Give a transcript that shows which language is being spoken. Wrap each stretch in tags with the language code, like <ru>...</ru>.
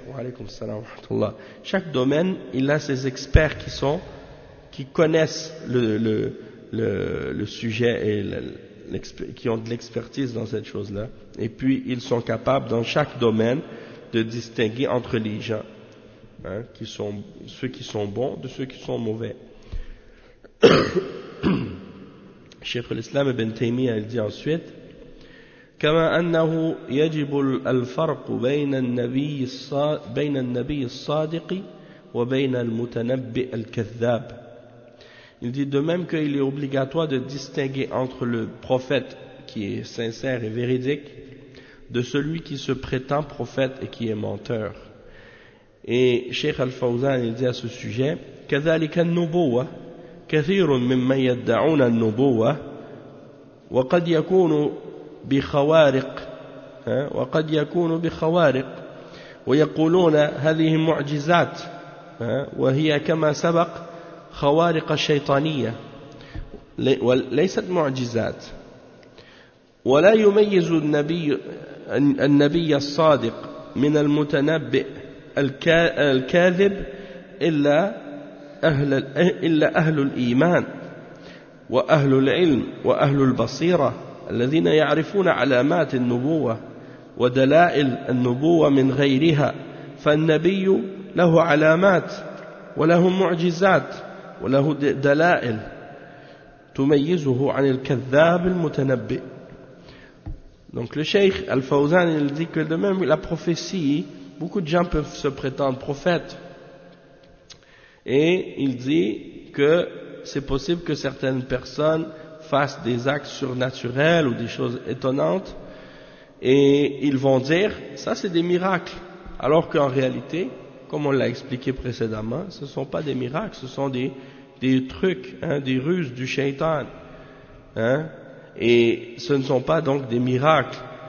<fr>Wa alaykoum salam wa rahmatullah. Chaque domaine, il a ses experts qui connaissent le sujet et qui ont de l'expertise dans cette chose-là. Et puis, ils sont capables, dans chaque domaine, de distinguer entre les gens, hein, ceux qui sont bons de ceux qui sont mauvais. Cheikh al-Islam ibn Taymiyyah, il dit ensuite,</fr> <ar>كما أنه يجب الفرق بين النبي الصادق وبين المتنبئ الكذاب.</ar> <fr>Il dit de même qu'il est obligatoire de distinguer entre le prophète qui est sincère et véridique de celui qui se prétend prophète et qui est menteur. Et Cheikh Al-Fawzan il dit à ce sujet,</fr> <ar>كذلك النبوة كثير مما يدعون النبوة وقد يكون بخوارق وقد يكون بخوارق ويقولون هذه معجزات وهي كما سبق خوارق شيطانية ليست معجزات ولا يميز النبي الصادق من المتنبئ الكاذب إلا أهل الإيمان وأهل العلم وأهل البصيرة الذين يعرفون علامات النبوة ودلائل النبوة من غيرها فالنبي له علامات وله معجزات وله دلائل تميزه عن الكذاب المتنبئ.</ar> <fr>Donc le cheikh Al-Fawzan il dit que de même la prophétie, beaucoup de gens peuvent se prétendre prophètes, et il dit que c'est possible que certaines personnes face des actes surnaturels ou des choses étonnantes, et ils vont dire ça c'est des miracles, alors qu'en réalité, comme on l'a expliqué précédemment, ce sont pas des miracles, ce sont des trucs, hein, des ruses du shaitan, hein, et ce ne sont pas donc des miracles.</fr>